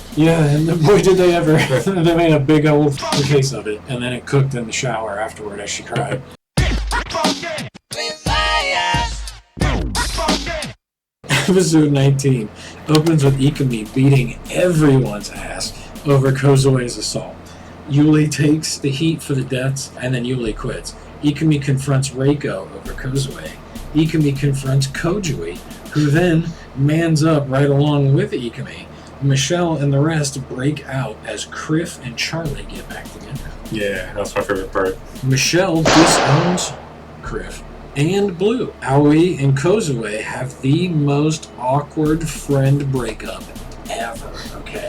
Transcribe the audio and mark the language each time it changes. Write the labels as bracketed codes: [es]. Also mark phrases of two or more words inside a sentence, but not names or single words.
[en] Yeah, and boy did they ever. They made a big old case of it, and then it cooked in the shower afterward as she cried. Episode 19 opens with Ikumi beating everyone's ass over Kozue's assault. Yuli takes the heat for the deaths, and then Yuli quits. Ikumi confronts Reiko over Kozue. Ikumi confronts Kouji, who then mans up right along with Ikumi. Michelle and the rest break out as Criff and Charlie get back together. Yeah, that's my favorite part. Michelle disowns Criff and Blue. Aoi and Kozue have the most awkward friend breakup ever, okay?